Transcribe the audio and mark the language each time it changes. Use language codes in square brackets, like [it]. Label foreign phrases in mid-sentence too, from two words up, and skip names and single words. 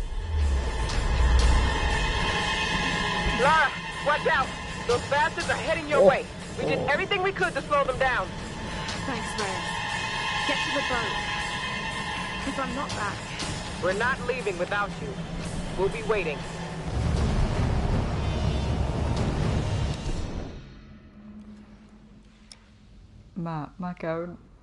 [en] Lara, watch out! Those bastards are heading your way. We did everything we could to slow them down. Thanks, Reyes. Get to the boat. If I'm not back. We're not leaving without you. We'll be waiting. [fi] Mä käyn